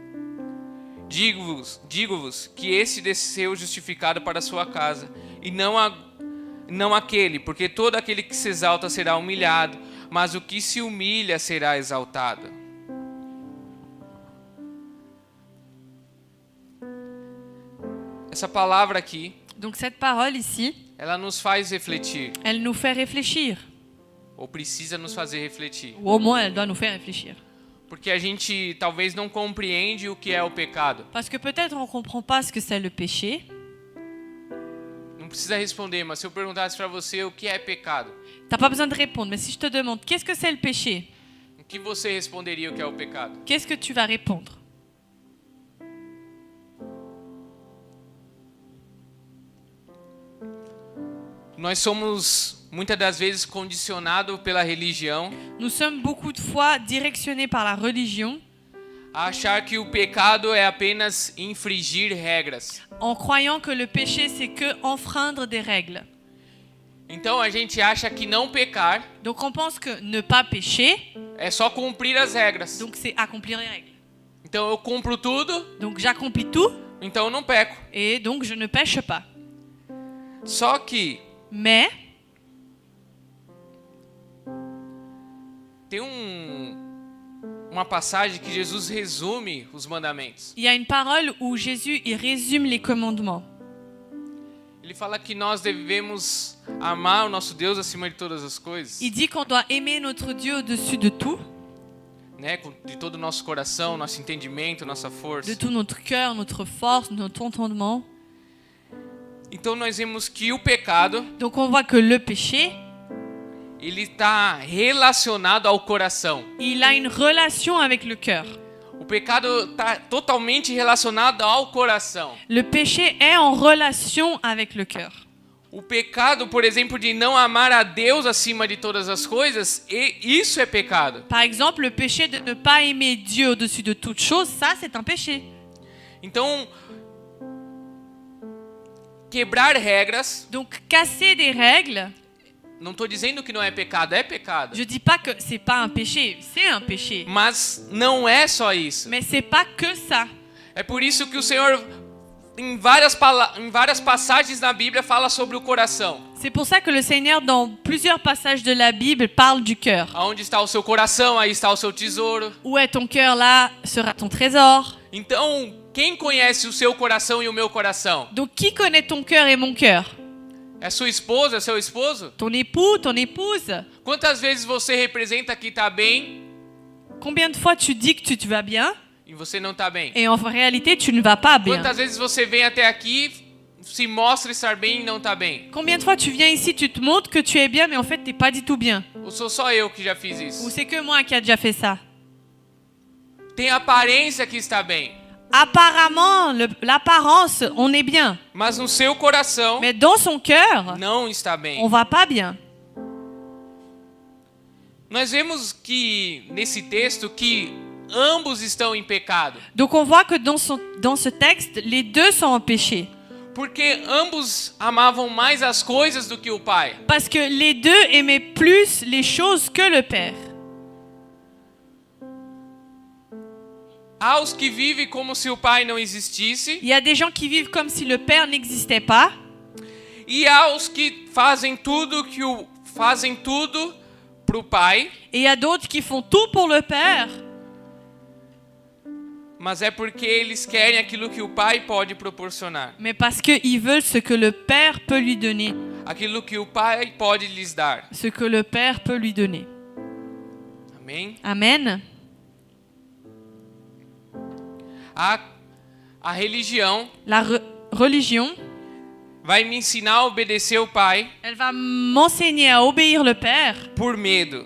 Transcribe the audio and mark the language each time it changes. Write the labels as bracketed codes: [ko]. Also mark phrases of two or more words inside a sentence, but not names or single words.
[pt] Digo-vos que esse desceu justificado para a sua casa, e não aquele, porque todo aquele que se exalta será humilhado, mas o que se humilha será exaltado. Essa palavra aqui, [fr] donc cette parole ici, [pt] ela nos faz refletir, [fr] elle nous fait réfléchir. [pt] ou precisa nos fazer refletir. [fr] Ou au moins, elle doit nous faire réfléchir. [pt] Porque a gente talvez não compreende o que é o pecado. [fr] Parce que peut-être on ne comprend pas ce que c'est le péché. [pt] Não precisa responder, mas se eu perguntasse para você o que é pecado, [fr] T'as pas besoin de répondre, mais si je te demande qu'est-ce que c'est le péché, [pt] o que você responderia o que é o pecado? [fr] qu'est-ce que tu vas répondre? [pt] Nós somos muitas das vezes condicionados pela religião [fr] Nous sommes beaucoup de fois directionnés par la religion [pt] a achar que o pecado é apenas infringir regras. [fr] en croyant que le péché c'est que enfreindre des règles. [pt] Então a gente acha que não pecar [fr] Donc on pense que ne pas pécher, [pt] é só cumprir as regras. [fr] donc c'est accomplir les règles. [pt] Então eu cumpro tudo, [fr] Donc j'accomplis tout [pt] então eu não peco. [fr] et donc je ne pêche pas. [pt] Só que [fr] Mais [pt] tem uma passagem que Jesus resume os mandamentos. [fr] il y a une parole où Jésus il résume les commandements. [pt] Ele fala que nós devemos amar o nosso Deus acima de todas as coisas, [fr] Il dit qu'on doit aimer notre Dieu au-dessus de tout, [pt] né? De todo o nosso coração, nosso entendimento, nossa [fr] de [pt] força. [fr] tout notre cœur, notre force, notre entendement. [pt] Então nós vemos que o pecado, [fr] Donc on voit que le péché, [pt] ele está relacionado ao coração. [fr] il a une relation avec le cœur. [pt] O pecado está totalmente relacionado ao coração. [fr] Le péché est en relation avec le cœur. [pt] O pecado, por exemplo, de não amar a Deus acima de todas as coisas, e isso é pecado. [fr] Par exemple, le péché de ne pas aimer Dieu au-dessus de toute chose, ça c'est un péché. [pt] Então, quebrar regras, [fr] Donc casser des règles, [pt] não estou dizendo que não é pecado, é pecado. [fr] je dis pas que c'est pas un péché, c'est un péché. [pt] Mas não é só isso. [fr] Mais c'est pas que ça. [pt] É por isso que o Senhor, em várias passagens na Bíblia, fala sobre o coração. [fr] C'est pour ça que le Seigneur, dans plusieurs passages de la Bible, parle du cœur. [pt] Aonde está o seu coração, aí está o seu tesouro. [fr] Où est ton cœur, là sera ton trésor. [pt] Então, quem conhece o seu coração e o meu coração? [fr] Donc qui connaît ton cœur et mon cœur? [pt] É sua esposa, é seu esposo? [fr] Ton époux, ton épouse? [pt] Quantas vezes você representa que está bem [fr] Combien de fois tu dis que tu vas bien [pt] e você não está bem? [fr] et en réalité tu ne vas pas bien? [pt] Quantas vezes você vem até aqui, se mostra estar bem e não está bem? [fr] Combien de fois tu viens ici, tu te montres que tu es bien mais en fait t'es pas du tout bien? [pt] Ou sou só eu que já fiz [fr] Ou [pt] isso? [fr] c'est que moi qui a déjà fait ça? [pt] Tem aparência que está bem, [fr] Apparemment, l'apparence, on est bien. [pt] mas no seu coração [fr] Mais dans son cœur, [pt] não está bem. [fr] on va pas bien. [pt] Nós vemos que nesse texto que ambos estão em pecado, [fr] Donc on voit que dans ce texte, les deux sont en péché. [pt] porque ambos amavam mais as coisas do que o pai. [fr] Parce que les deux aimaient plus les choses que le père. [pt] Há os que vivem como se o pai não existisse. [fr] Il y a des gens qui vivent comme si le Père n'existait pas. [pt] E há os que fazem tudo pro pai. [fr] Et il y a d'autres qui font tout pour le Père. [pt] Mas é porque eles querem aquilo que o pai pode proporcionar. [fr] Mais parce qu'ils veulent ce que le Père peut lui donner. [pt] Aquilo que o pai pode lhes dar. [fr] Ce que le Père peut lui donner. [pt] Amém? [fr] Amen. [pt] A religião [fr] La religion, [pt] vai me ensinar a obedecer o pai [fr] elle va m'enseigner à obéir le Père [pt] por medo